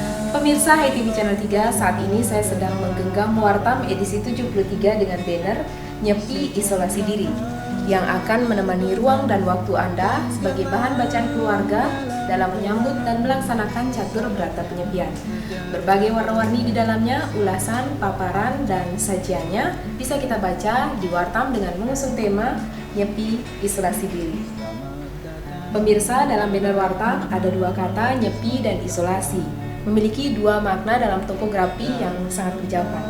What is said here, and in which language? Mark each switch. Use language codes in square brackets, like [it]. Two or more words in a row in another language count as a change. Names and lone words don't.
[id] Pemirsa Hai TV Channel 3, saat ini saya sedang menggenggam Wartam edisi 73 dengan banner Nyepi Isolasi Diri yang akan menemani ruang dan waktu Anda sebagai bahan bacaan keluarga dalam menyambut dan melaksanakan catur berata penyepian. Berbagai warna-warni di dalamnya, ulasan, paparan, dan sajiannya bisa kita baca di Wartam dengan mengusung tema Nyepi Isolasi Diri. Pemirsa, dalam banner Wartam ada dua kata nyepi dan isolasi, memiliki dua makna dalam topografi yang sangat berjauhan.